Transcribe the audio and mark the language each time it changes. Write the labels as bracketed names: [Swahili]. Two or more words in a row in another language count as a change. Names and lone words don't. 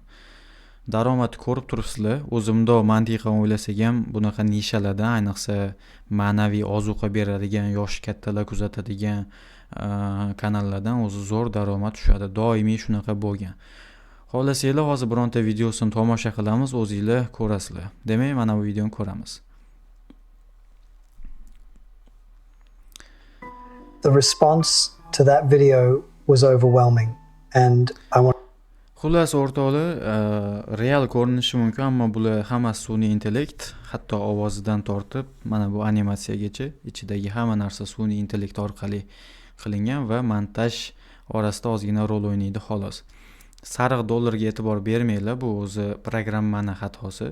[Uzbek] Daromad ko'rib turibsizlar. O'zimda mantiqan o'ylasak ham bunaqa nishalarda, ayniqsa ma'naviy ozuqa beradigan, yoshi kattalar kuzatadigan kanallardan o'zi zo'r daromad tushadi. Doimiy shunaqa bo'lgan. Xohlasanglar hozir bironta videosini tomosha qilamiz, o'zingizlar ko'rasizlar. Demak, mana bu videoni ko'ramiz. [English] The response to that video was overwhelming, and I want. [Uzbek] Xullas o'rtoqlar, real ko'rinishi mumkin, ammo bular hammasi sun'iy intellekt, hatto ovozidan tortib mana bu animatsiyagacha ichidagi hamma narsa sun'iy intellekt orqali qilingan va montaj orasida ozgina rol o'ynaydi xolos. Sariq dollarga e'tibor bermanglar, bu o'zi programmani xatosi.